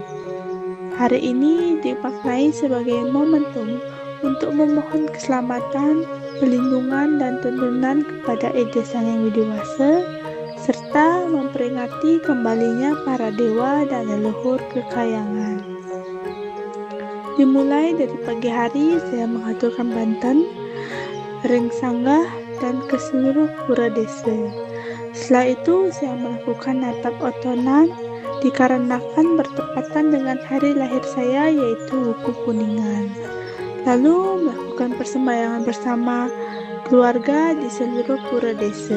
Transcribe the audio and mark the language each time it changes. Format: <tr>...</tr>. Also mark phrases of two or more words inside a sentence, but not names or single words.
<id>Hari ini dimaknai sebagai momentum untuk memohon keselamatan, perlindungan, dan tuntunan kepada Ida Sang Hyang Widiwasa, serta memperingati kembalinya para dewa dan leluhur kekayangan. Dimulai dari pagi hari, saya mengaturkan banten,</id> <ban>ring sanggah,</ban> <id>dan ke seluruh pura desa. Setelah itu, saya melakukan natap otonan dikarenakan bertepatan dengan hari lahir saya, yaitu Wuku Kuningan. Lalu melakukan persembahyangan bersama keluarga di seluruh pura desa.</id>